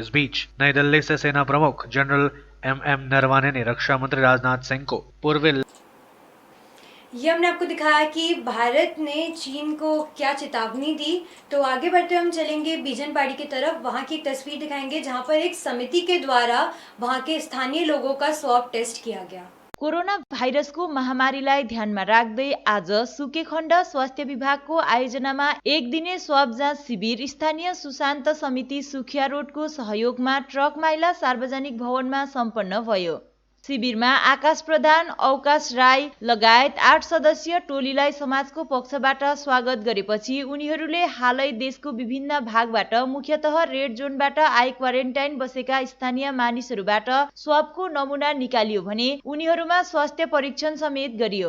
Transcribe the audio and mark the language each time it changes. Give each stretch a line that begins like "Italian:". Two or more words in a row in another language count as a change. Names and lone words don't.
Hindi: इस बीच नई दिल्ली से सेना प्रमुख जनरल एम नरवाने ने रक्षा मंत्री राजनाथ सिंह को पूर्वी ये हमने आपको दिखाया कि भारत ने चीन को क्या चेतावनी दी। तो आगे बढ़ते हम चलेंगे बीजनबाड़ी की तरफ। वहाँ की एक तस्वीर दिखाएंगे जहाँ पर एक समिति के द्वारा वहाँ के स्थानीय लोगों का
English: swab test
Hindi: किया गया।
Nepali: कोरोना भाइरसको महामारीलाई ध्यानमा राख्दै आज सुकेखण्ड स्वास्थ्य विभागको आयोजनामा एक दिने स्वाब जाँच शिविर स्थानीय सुशान्त समिति सुखिया रोडको सहयोगमा ट्रक माइला सार्वजनिक भवनमा सम्पन्न भयो। शिविरमा आकाश प्रधान, अवकाश राई लगायत 8 सदस्यीय टोलीलाई समाजको पक्षबाट स्वागत गरेपछि उनीहरूले हालै देशको विभिन्न भागबाट मुख्यतः रेड जोनबाट आए क्वारेन्टाइन बसेका स्थानीय मानिसहरूबाट स्वाबको नमुना निकालियो भने उनीहरूमा स्वास्थ्य परीक्षण समेत गरियो।